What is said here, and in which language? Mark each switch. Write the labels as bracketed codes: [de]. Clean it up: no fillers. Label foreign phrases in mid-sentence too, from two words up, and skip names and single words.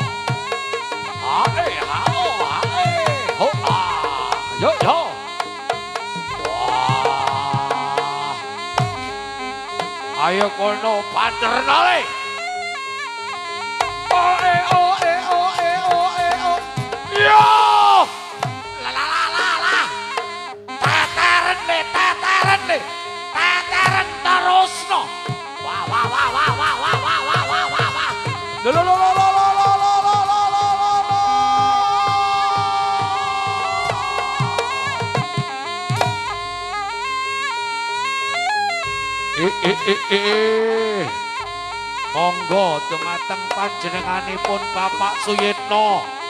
[jv] Hae, hao, hae. Ho, ah. Yo, yo. Wah. Ayo kono panderno le. Oe, oe, oe, oe, oe. Yo. Teteren terusno. Wah wah wah wah wah wah wah wah wah wah wah. Lo lo lo lo lo lo lo lo lo lo lo lo. Monggo dumateng panjenenganipun Bapak Suyitno.